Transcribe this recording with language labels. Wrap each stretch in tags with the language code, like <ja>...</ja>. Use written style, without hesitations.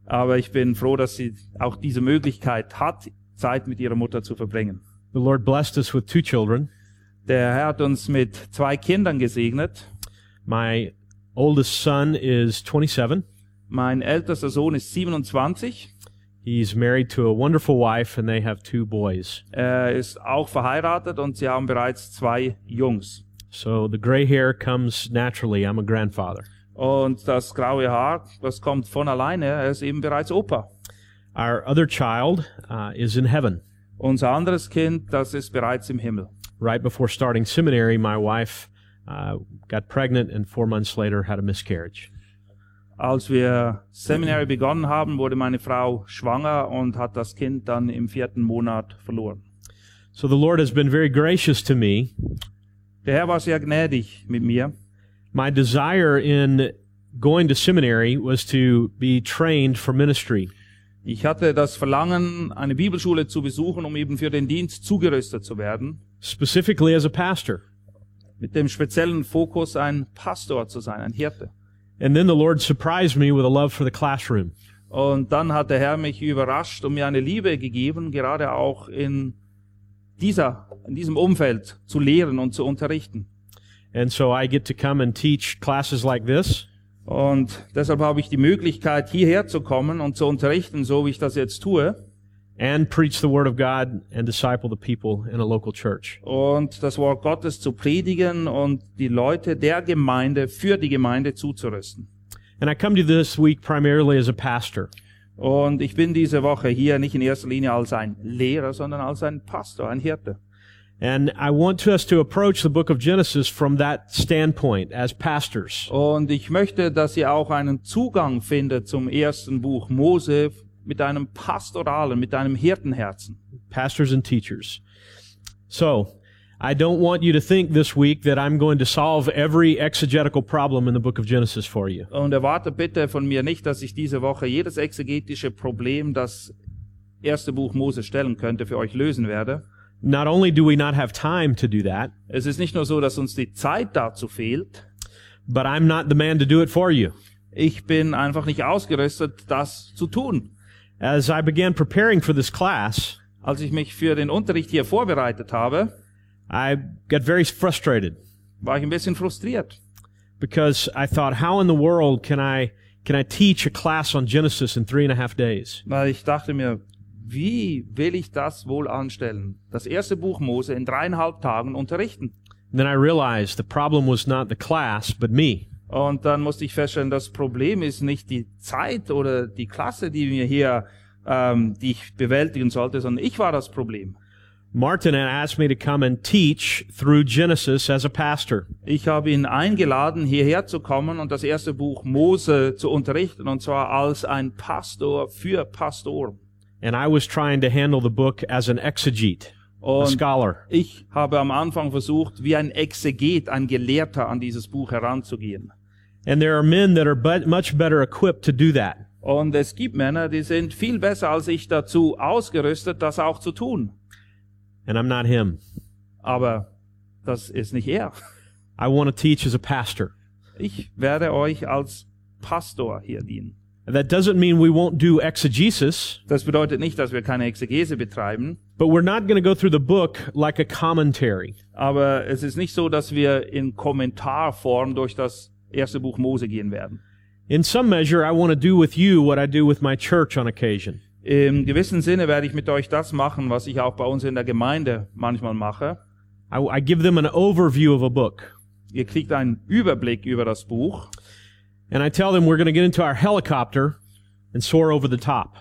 <de>Aber ich bin froh, dass sie auch diese Möglichkeit hat, Zeit mit ihrer Mutter zu verbringen.</de> <en>The Lord blessed us with 2 children.</en> <de>Der Herr hat uns mit 2 Kindern gesegnet.</de> <en>My oldest son is 27.</en> <de>Mein ältester Sohn ist 27.</de> <en>He's married to a wonderful wife and they have 2 boys.</en> <de>Er ist auch verheiratet und sie haben bereits 2 Jungs.</de> <en>So the gray hair comes naturally. I'm a grandfather.</en> <de>Und das graue Haar, das kommt von alleine. Er ist eben bereits Opa.</de> <en>Our other child is in heaven.</en> <de>Unser anderes Kind, das ist bereits im Himmel.</de> <en>Right before starting seminary, my wife got pregnant and 4 months later had a miscarriage.</en> <de>Als wir Seminary begonnen haben, wurde meine Frau schwanger und hat das Kind dann im vierten Monat verloren.</de> <en>So the Lord has been very gracious to me.</en> <de>Der Herr war sehr gnädig mit mir.</de> <en>My desire in going to seminary was to be trained for ministry.</en> <de>Ich hatte das Verlangen, eine Bibelschule zu besuchen, um eben für den Dienst zugerüstet zu werden.</de> <en>Specifically as a pastor.</en> <de>Mit dem speziellen Fokus, ein Pastor zu sein, ein Hirte.</de> <en>And then the Lord surprised me with a love for the classroom.</en> <de>Und dann hat der Herr mich überrascht und mir eine Liebe gegeben, gerade auch in diesem Umfeld zu lehren und zu unterrichten.</de> <en>And so I get to come and teach classes like this.</en> <de>Und deshalb habe ich die Möglichkeit, hierher zu kommen und zu unterrichten, so wie ich das jetzt tue.</de> <en>And preach the word of God and disciple the people in a local church.</en> <de>Und das Wort Gottes zu predigen und die Leute der Gemeinde für die Gemeinde zuzurüsten.</de> <en>And I come to this week primarily as a pastor.</en> <de>Und ich bin diese Woche hier nicht in erster Linie als ein Lehrer, sondern als ein Pastor, ein Hirte.</de> <en>And I want us to approach the book of Genesis from that standpoint as pastors.</en> <de>Und ich möchte, dass ihr auch einen Zugang findet zum ersten Buch Mose mit einem pastoralen, mit einem Hirtenherzen.</de> <en>Pastors and teachers. So, I don't want you to think this week that I'm going to solve every exegetical problem in the book of Genesis for you.</en> <de>Und erwarte bitte von mir nicht, dass ich diese Woche jedes exegetische Problem, das erste Buch Mose stellen könnte, für euch lösen werde.</de> <en>Not only do we not have time to do that.</en> <de>Es ist nicht nur so, dass uns die Zeit dazu fehlt.</de> <en>But I'm not the man to do it for you.</en> <de>Ich bin einfach nicht ausgerüstet, das zu tun.</de> <en>As I began preparing for this class,</en> <de>als ich mich für den Unterricht hier vorbereitet habe,</de> <en>I got very frustrated.</en> <de>War ich ein bisschen frustriert.</de> <en>Because I thought, how in the world can I teach a class on Genesis in 3.5 days?</en> <de>Weil ich dachte mir, wie will ich das wohl anstellen? Das erste Buch Mose in 3.5 Tagen unterrichten.</de> <en>And then I realized the problem was not the class, but me.</en> <de>Und dann musste ich feststellen, das Problem ist nicht die Zeit oder die Klasse, die mir hier, die ich bewältigen sollte, sondern ich war das Problem.</de> <en>Martin had asked me to come and teach through Genesis as a pastor.</en> <de>Ich habe ihn eingeladen, hierher zu kommen und das erste Buch Mose zu unterrichten, und zwar als ein Pastor für Pastoren.</de> <en>And I was trying to handle the book as an exegete,</en> <de>und</de> <en>a scholar.</en> <de>Ich habe am Anfang versucht, wie ein Exeget, ein Gelehrter, an dieses Buch heranzugehen.</de> <en>And there are men that are much better equipped to do that.</en> <de>Und es gibt Männer, die sind viel besser als ich dazu ausgerüstet, das auch zu tun.</de> <en>And I'm not him.</en> <de>Aber das ist nicht er.</de> <en>I want to teach as a pastor.</en> <de>Ich werde euch als Pastor hier dienen.</de> <en>That doesn't mean we won't do exegesis.</en> <de>Das bedeutet nicht, dass wir keine Exegese betreiben.</de> <en>But we're not going to go through the book like a commentary.</en> <de>Aber es ist nicht so, dass wir in Kommentarform durch das erste Buch Mose gehen werden.</de> <en>In some measure, I want to do with you what I do with my church on occasion.</en> <de>Im gewissen Sinne werde ich mit euch das machen, was ich auch bei uns in der Gemeinde manchmal mache.</de> <en>I give them an overview of a book.</en> <de>Ihr kriegt einen Überblick über das Buch.</de> <en>And I tell them we're going to get into our helicopter and soar over the top.</en>